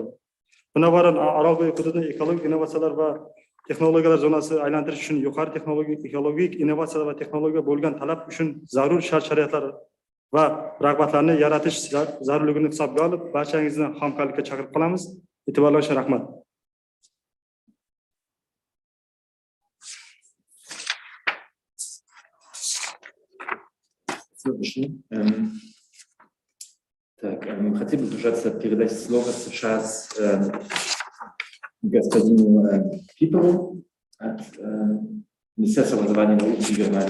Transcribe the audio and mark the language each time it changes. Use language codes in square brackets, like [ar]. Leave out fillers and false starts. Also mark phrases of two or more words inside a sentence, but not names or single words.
[uz] Binobarin, Orolbo'yi hududini ekologik innovatsiyalar va texnologiyalar zonasi aylantirish uchun yuqori ekologik innovatsiyalar va texnologiya bo'lgan talab uchun zarur shart-sharoitlar va rag'batlarni yaratish zarurligini hisobga olib, barchangizni hamkorlikka chaqirib qolamiz. E'tiborlar uchun rahmat. [ru] Так, мы хотели бы, пожалуйста, передать слово сейчас господину Пиперу от Министерства образования и науки Германии.